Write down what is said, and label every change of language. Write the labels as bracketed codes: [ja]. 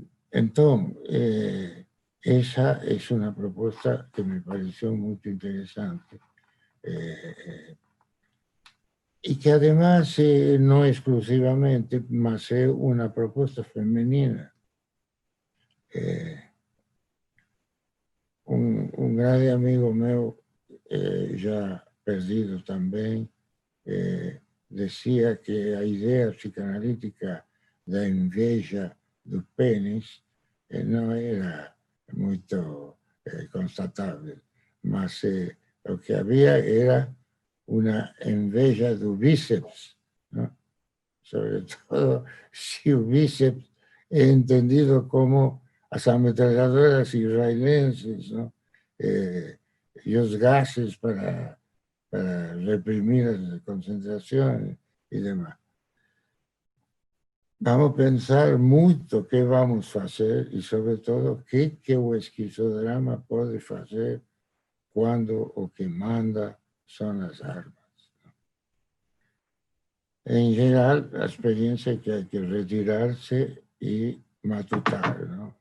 [es] Entonces, esa es una propuesta que me pareció muy interesante y que además no exclusivamente, mas es una propuesta femenina. Un gran amigo mío, ya perdido también, decía que la idea psicanalítica [pt] de inveja do pênis não era muito constatável, mas o que havia era uma inveja do bíceps, ¿no? Sobre todo se o bíceps é entendido como as ametralladoras israelenses, ¿no? E os gases para reprimir as concentrações e demais. [es] Vamos a pensar mucho qué vamos a hacer y sobre todo qué o esquizodrama puede hacer cuando o que manda son las armas. En general, la experiencia es que hay que retirarse y matutar, ¿no?